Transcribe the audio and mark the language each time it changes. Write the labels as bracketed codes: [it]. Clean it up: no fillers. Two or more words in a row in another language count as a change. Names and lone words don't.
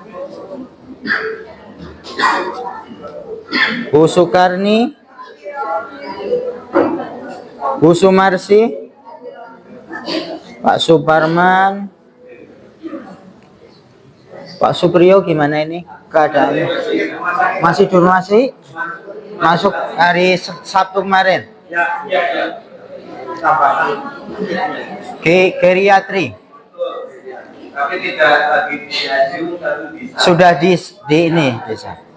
[id] Bu Sukarni, Bu Sumarsi, Pak Suparman, Pak Supriyo gimana ini keadaannya? Masih di rumah sih? Masuk hari Sabtu kemarin? Geriatri. Tapi tidak lagi di ICU, sudah di ini desa.